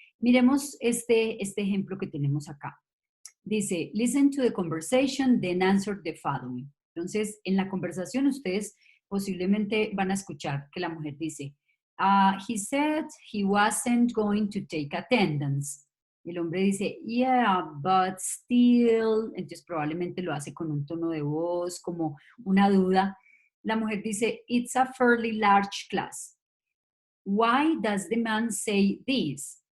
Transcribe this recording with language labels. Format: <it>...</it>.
<es>Miremos este ejemplo que tenemos acá.</es> <en>Dice, listen to the conversation, then answer the following.</en> <es>Entonces, en la conversación ustedes posiblemente van a escuchar que la mujer dice,</es> <en>he said he wasn't going to take attendance.</en> <es>El hombre dice,</es> <en>yeah, but still.</en> <es>Entonces probablemente lo hace con un tono de voz, como una duda. La mujer dice,</es> <en>it's a fairly large class. Why does the man say this?</en>